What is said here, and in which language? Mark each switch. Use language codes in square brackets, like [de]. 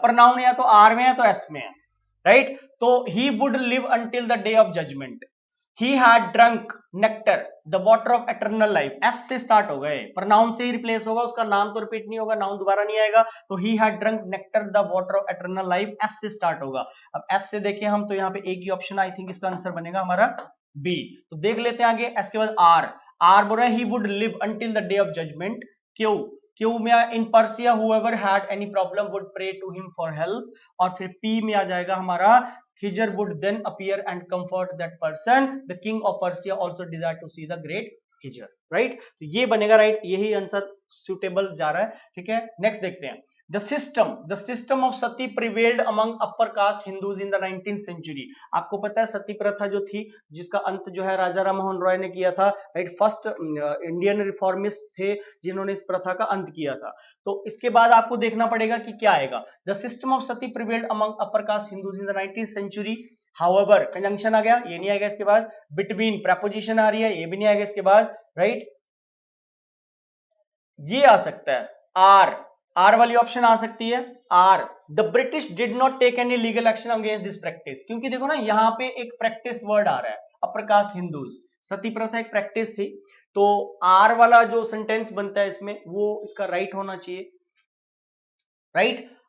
[hi] Pronoun या तो are में है तो एस में है, राइट। तो [en] he would live until the day of judgment, he had drunk nectar the water of eternal life, [hi] S से स्टार्ट हो गए, प्रनाउन से ही रिप्लेस होगा, उसका नाम तो रिपीट नहीं होगा, नाउन दोबारा नहीं आएगा। [en] तो he had drunk nectar the water of eternal life, [hi] S से स्टार्ट होगा। अब एस से देखिए हम, तो यहाँ पे एक ही ऑप्शन, आई थिंक इसका आंसर बनेगा हमारा बी। तो देख लेते हैं आगे, एस के बाद आर, आर बोल रहा है [en] He would live until the day of judgment. [hi] क्यों, क्यों में [en] in Persia whoever had any problem would pray to him for help, [hi] और फिर पी में आ जाएगा हमारा [en] Khizr would then appear and comfort that person. The king of Persia also desired to see the great Khizr. Right? [hi] तो ये बनेगा right, यही answer suitable जा रहा है, ठीक है। नेक्स्ट देखते हैं, [en] the system of sati prevailed among upper caste Hindus in the 19th century. [hi] आपको पता है सती प्रथा जो थी, जिसका अंत जो है राजा राम मोहन रॉय ने किया था, राइट, फर्स्ट इंडियन रिफॉर्मिस्ट थे जिन्होंने इस प्रथा का अंत किया था। तो इसके बाद आपको देखना पड़ेगा कि क्या आएगा, [en] the system of sati prevailed among upper caste Hindus in the 19th century. [hi] However, conjunction आ गया, ये नहीं आएगा इसके बाद, between preposition आ रही है, ये भी नहीं आएगा इसके बाद, राइट। ये आ सकता है आर, आर वाली ऑप्शन आ सकती है, are, [en] the British did not take any legal action against this practice, [hi] क्योंकि देखो ना यहाँ पे एक प्रैक्टिस वर्ड आ रहा है, अपर कास्ट हिंदूज, सती प्रथा एक प्रैक्टिस थी, तो आर वाला जो सेंटेंस बनता है इसमें वो इसका राइट होना चाहिए, राइट।